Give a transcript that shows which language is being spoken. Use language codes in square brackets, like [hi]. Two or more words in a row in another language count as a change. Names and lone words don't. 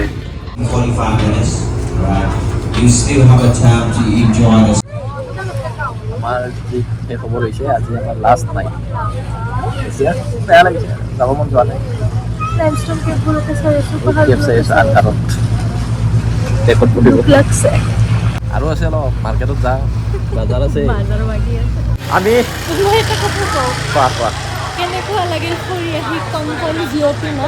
[en] 45 minutes, right? You still have a time to enjoy this. [as] আমার ঠিক শেষ খবর হয়েছে, আজি আমার [en] last night. [as] এতিয়া বেয়া লাগিছে, যাব মন যোৱা নাই। আৰু আছে অলপ মাৰ্কেটত যাওঁ, বাজাৰ আছে। আমি কেনেকুৱা লাগিল ফুৰি আহি কংকন জিঅ'পি ন?